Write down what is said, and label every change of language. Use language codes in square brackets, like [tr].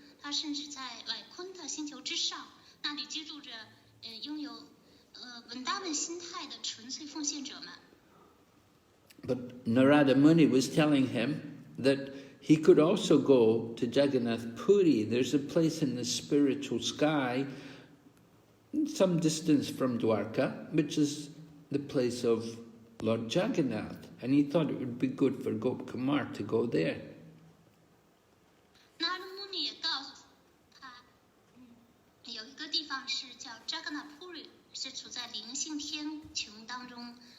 [zh] 它甚至在వైకుంఠ星球之上，那里居住着拥有Vrindavan心态的纯粹奉献者们。 [en] But Narada Muni was telling him that he could also go to Jagannath Puri. There's a place in the spiritual sky, some distance from Dwarka, which is the place of Lord Jagannath. And he thought it would be good for Gop Kumar to go there. [zh] Narada Muni 也告诉他，有一个地方是叫 Jagannath Puri， 是处在灵性天穹当中。